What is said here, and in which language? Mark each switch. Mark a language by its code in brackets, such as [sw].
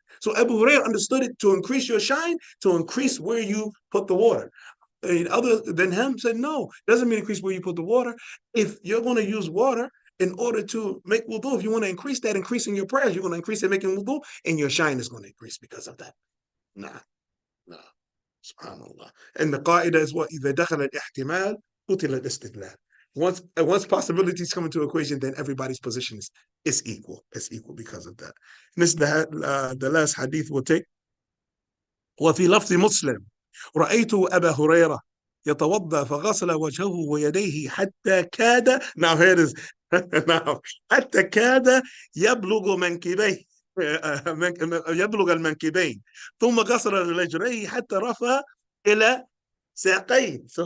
[en] So Abu Hurairah understood it to increase your shine, to increase where you put the water. And other than him said, no, it doesn't mean increase where you put the water. If you're going to use water in order to make wudu, if you want to increase that, increasing your prayers, you're going to increase it making wudu, and your shine is going to increase because of that. Nah, nah. Subhanallah. And the qaida is what? [ar] إذا دخل الاحتمال قتل الاستدلال. [en] Once possibilities come into equation, then everybody's position is equal. It's equal because of that. And this is the last hadith we'll take. [ar] وفي لفظ مسلم رأيت أبا هريرة يتوضأ فغسل وجهه ويديه حتى كاد [en] now here it is now [ar] حتى كاد يبلغ منكبيه يبلغ المنكبين ثم غسل رجليه حتى رفع إلى ساقيه